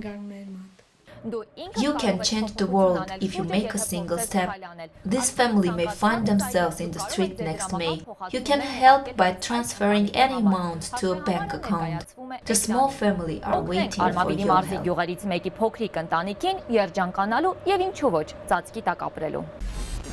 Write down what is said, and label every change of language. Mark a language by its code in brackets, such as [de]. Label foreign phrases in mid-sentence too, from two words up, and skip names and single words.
[en] You can change the world if you make a single step. This family may find themselves in the street next May. You can help by transferring any amount to a bank account. The small family are waiting for your help. [hy] Գյուղերից մեկի փոքրիկ ընտանիքին երջանկանալու եւ ինչու ոչ ծածկի տակ ապրելու։